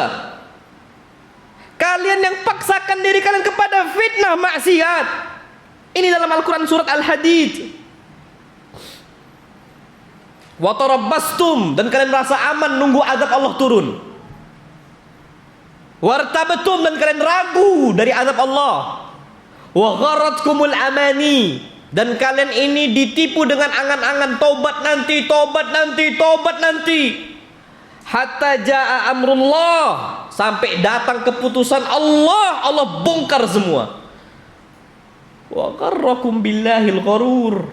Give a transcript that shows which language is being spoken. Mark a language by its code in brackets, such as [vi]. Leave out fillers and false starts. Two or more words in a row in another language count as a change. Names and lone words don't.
[id] Kalian yang paksakan diri kalian kepada fitnah maksiat. Ini dalam Al-Quran surat Al-Hadid. [ar] وتربصتم, [id] dan kalian merasa aman nunggu azab Allah turun. Wartabtum, dan kalian ragu dari azab Allah. [ar] وغرتكم الأماني, [id] dan kalian ini ditipu dengan angan-angan tobat nanti, tobat nanti, tobat nanti. [ar] حتى جاء أمر الله, [id] sampai datang keputusan Allah, Allah bongkar semua. [ar] وغركم بالله الغرور.